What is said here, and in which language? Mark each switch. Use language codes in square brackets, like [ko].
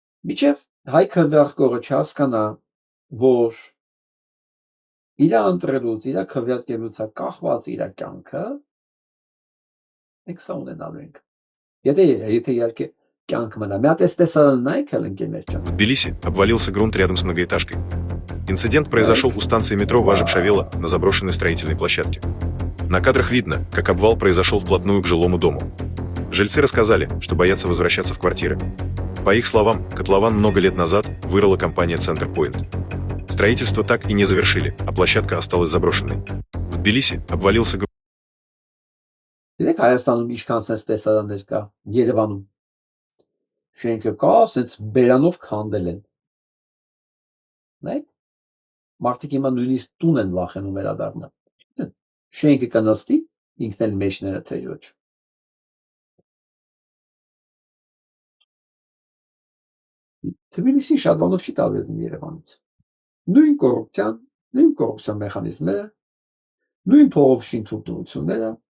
[hy] Միջև հայ քվեարկողը չհասկանա, որ իր ընտրելուց, իր քվեարկելուց է կախված իր կյանքը, մենք սա ունենալու ենք։ Եթե իհարկե կյանք մնա։ Մի հատ էս տեսարանը նայեք հել ընկերներ ջան։ [ru] В Тбилиси обвалился грунт рядом с многоэтажкой. Инцидент произошел у станции метро Важек-Шавела на заброшенной строительной площадке. На кадрах видно, как обвал произошел вплотную к жилому дому. Жильцы рассказали, что боятся возвращаться в квартиры. По их словам, котлован много лет назад вырыла компания Centerpoint. Строительство так и не завершили, а площадка осталась заброшенной. В Тбилиси обвалился грунт. [hy] Դեք Հայաստանում ինչքան sense տեսարաններ կա, Երևանում։ Շենքը կա, sense բերանով քանդել են։ Նայեք, մարդիկ հիմա նույնիսկ տուն են վախենում վերադառնալ։ Շենքը կնստի, ինքն էլ մեջները թե ոչ։ Թբիլիսի շատ բանով չի տարբերվում Երևանից։ Նույն կոռուպցիոն մեխանիզմները, նույն փողով շինթույլտվությունները։